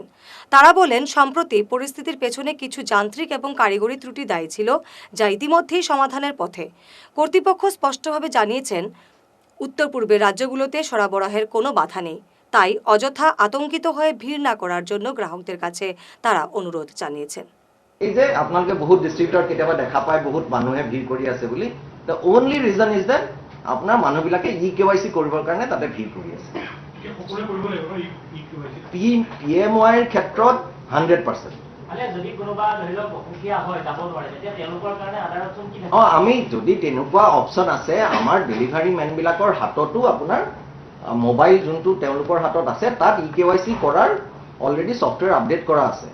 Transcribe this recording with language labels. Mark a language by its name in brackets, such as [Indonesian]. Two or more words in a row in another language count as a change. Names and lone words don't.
[Bangla] তারা বলেন সম্প্রতি পরিস্থিতির পেছনে কিছু যান্ত্রিক এবং কারিগরি ত্রুটি দায়ী ছিল, যা ইতিমধ্যেই সমাধানের পথে। কর্তৃপক্ষ স্পষ্টভাবে জানিয়েছেন উত্তর পূর্বের রাজ্যগুলোতে সরবরাহের কোনো বাধা নেই, তাই অযথা আতঙ্কিত হয়ে ভিড় না করার জন্য গ্রাহকদের কাছে তারা অনুরোধ জানিয়েছেন। [Assamese] এই যে আপোনালোকে বহুত ডিস্ট্ৰিবিউটৰ কেতিয়াবা দেখা পায় বহুত মানুহে ভিড় কৰি আছে বুলি, [English] the only reason is that [Assamese] আপোনাৰ মানুহবিলাকে KYC কৰিবৰ কাৰণে তাতে ভিড় কৰি আছে। PMY ৰ ক্ষেত্ৰত 100%। আমি যদি তেনেকুৱা অপশ্যন আছে, আমাৰ ডেলিভাৰী মেনবিলাকৰ হাততো আপোনাৰ মোবাইল যোনটো তেওঁলোকৰ হাতত আছে তাত EKYC কৰাৰ অলৰেডি [English] software update [Assamese] কৰা আছে।